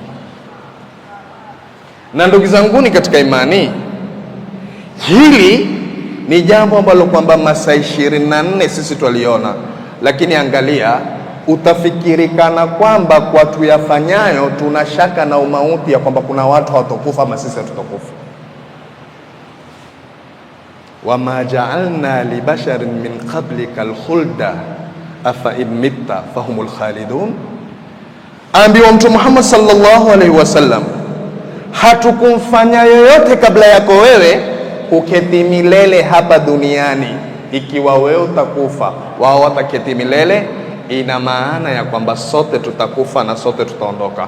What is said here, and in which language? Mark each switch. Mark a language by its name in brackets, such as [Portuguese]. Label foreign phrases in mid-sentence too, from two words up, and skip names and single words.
[Swahili] Na ndugu zanguni katika imani, hili ni jambo ambalo kwamba masaa 24 sisi twaliona, lakini angalia, utafikirikana kwamba kwa tuyafanyayo tuna shaka na umauti, ya kwamba kuna watu hawatakufa ama sisi hatutakufa. [Arabic] وما جعلنا لبشر من قبلك الخلد أفإن مت فهم الخالدون, [Swahili] ambiwa Mtume Muhammad [Arabic] صلى الله عليه وسلم, [Swahili] hatukumfanya yoyote kabla yako wewe kuketi milele hapa duniani. Ikiwa wewe utakufa, wao wataketi milele, ina maana ya kwamba sote tutakufa na sote tutaondoka.